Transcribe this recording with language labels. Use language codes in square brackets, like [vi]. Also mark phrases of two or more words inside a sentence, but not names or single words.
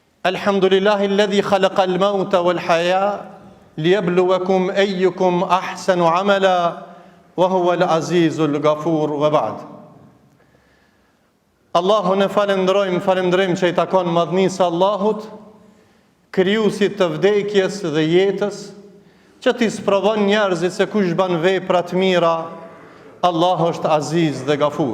[ar] الحمد لله الذي خلق الموت والحياة ليبلوكم أيكم أحسن عملا وهو العزيز الغفور وبعد. [sq] Allahun e falendrojmë që i takon madhnisë Allahut, krijuesit të vdekjes dhe jetës, që t'i sprovon njerëzit se kush ban vepra të mira, Allah është aziz dhe gafur.